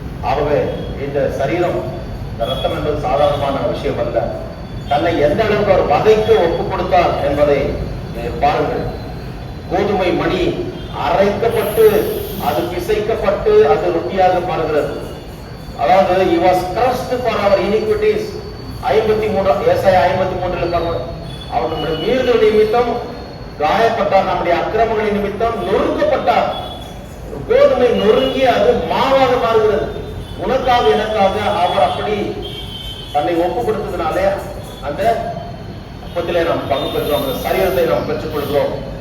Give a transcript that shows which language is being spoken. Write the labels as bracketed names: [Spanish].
[Tamil] ஆகவே இந்த சரீரம், இந்த ரத்தம் என்பது சாதாரணமான விஷயம் அல்ல. தன்னை எந்த அளவுக்கு அவர் வதைக்கு ஒப்புக் கொடுத்தார் என்பதை பாருங்கள். கோதுமை மணி அரைக்கப்பட்டு அது பிசைக்கப்பட்டு அது ரொட்டியாக மாறுகிறது. [English] அதாவது he was crushed for our iniquities. [Tamil] 53 ஏசாயா 53 அவர் நம்முடைய மீறுதல் நிமித்தம் காயப்பட்டார், நம்முடைய அக்கிரமங்களின் நிமித்தம் நொறுக்கப்பட்டார். கோதுமை நொறுங்கி அது மாவாக மாறுகிறது. உனக்காக எனக்காக அவர் அப்படி தன்னை ஒப்பு கொடுத்ததுனாலே அந்த அப்பத்திலே நாம் பங்கு பெறுகிறோம், அந்த சரீரத்தை நாம் பெற்றுக் கொள்கிறோம்.